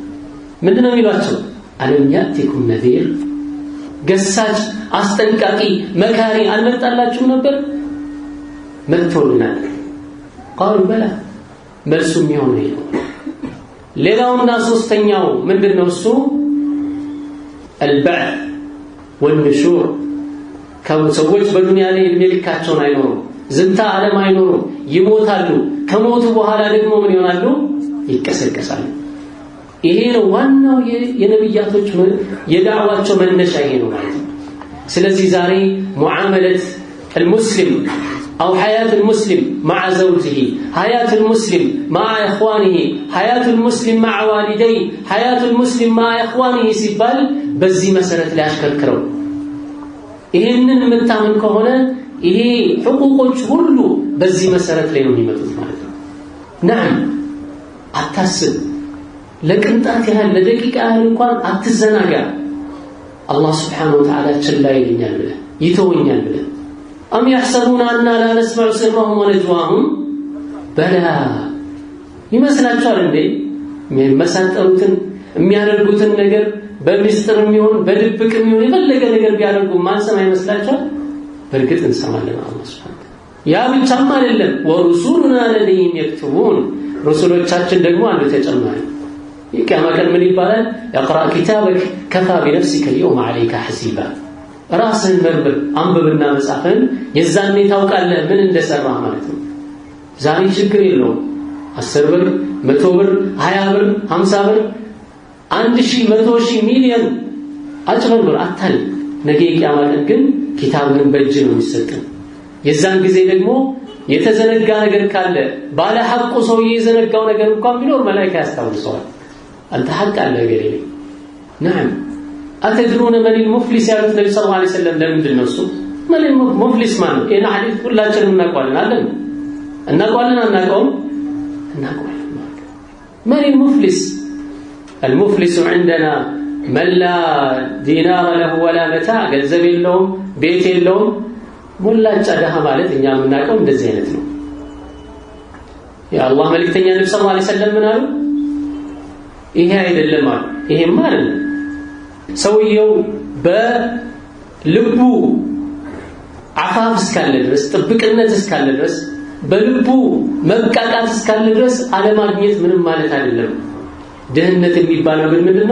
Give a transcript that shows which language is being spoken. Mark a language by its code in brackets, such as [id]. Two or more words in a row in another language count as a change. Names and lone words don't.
[am] አለም ያቲኩም ነዚር ገሳጭ አስጠንቃቂ መካሪ አልመጣላችሁም ነበር? መጥቶልናል። ቃሉ በላ መልሱ የሚሆነው ይሄ ነው። ሌላውና ሶስተኛው ምንድነው? እሱ [ar] البعث والنشور [am] ሰዎች በዱንያ ላይ እድሜ ልካቸውን አይኖሩም፣ ዝንታ ዓለም አይኖሩም፣ ይሞታሉ። ከሞቱ በኋላ ደግሞ ምን ይሆናሉ? ይቀሰቀሳሉ። ይሄ ነው ዋናው የነብያቶች የዳዕዋቸው መነሻ ይሄ ነው ማለት ነው። ስለዚህ ዛሬ ሙዓመለት [ar] المسلم أو حياة المسلم مع زوجه، حياة المسلم مع إخوانه، حياة المسلم مع والديه، حياة المسلم مع إخوانه [am] ሲባል በዚህ መሰረት ላይ አሽከርክረው ይሄንን የምታምን ከሆነ ይሄ ሁቁቆች ሁሉ በዚህ መሰረት ላይ ነው የሚመጡት ማለት ነው። ነዓም አታስብ፣ ለቅንጣት ያህል ለደቂቃ ያህል እንኳን አትዘናጋ። አላህ [ar] سبحانه وتعالى [am] ችላ ይለኛል ብለህ ይተወኛል ብለህ [ar] أم يحسبون أننا لا نسمع سرهم ونجواهم بلى [am] ይመስላችኋል እንዴ? የሚመሳጠሩትን የሚያደርጉትን ነገር በሚስጥርም ይሁን በድብቅም ይሁን የፈለገ ነገር ቢያደርጉ ማንሰማ ይመስላችኋል? በእርግጥ እንሰማለን። አላህ Subhanahu ያ ብቻም አይደለም፣ [ar] ورسلنا لديهم يكتبون [am] ሩሱሎቻችን ደግሞ አንዱ ተጨማሪ የቂያማ ቀን ምን ይባላል? [ar] اقرأ كتابك كفى بنفسك اليوم عليك حسيبا [am] ራስን መርምር አንብብና መጻፍን የዛኔ ታውቃለህ ምን እንደሰራህ ማለት ነው። ዛሬ ችግር የለውም 10 ብር 100 ብር 20 ብር 50 ብር 1000 100,000 ሚሊዮን አጭበርብር አታል። ነገ የቂያማ ቀን ግን ኪታብህን በእጅ ነው የሚሰጥህ። የዛን ጊዜ ደግሞ የተዘነጋ ነገር ካለ ባለ ሐቁ ሰውዬ የዘነጋው ነገር እንኳን ቢኖር መላእክት ያስታውሰዋል። አንተ ሐቅ አለ ገሬ ነዓም [ar] أتدرون من المفلس يا النبي صلى الله عليه وسلم [am] ለምንድን ነው እሱ [ar] من المفلس [am] ማለት ይሄን ሐዲስ ሁላችንም እናውቀዋለን አይደል? እናውቀዋለን አናውቀውም? እናውቀዋለን። [ar] من المفلس المفلس عندنا من لا دينار له ولا متاع [am] ገንዘብ የለውም ቤት የለውም ሙላጫ ደሃ ማለት እኛ የምናውቀው እንደዚህ አይነት ነው። የአላህ መልእክተኛ ነብዩ [ar] صلى الله عليه وسلم [am] ምን አሉ? ይሄ አይደለም አሉ። ይሄማ አይደለም ሰውየው በልቡ አፋፍ እስካለ ድረስ ጥብቅነት እስካለ ድረስ በልቡ መቃቃት እስካለ ድረስ አለማግኘት ምንም ማለት አይደለም። ድህነት የሚባለው ግን ምንድነው?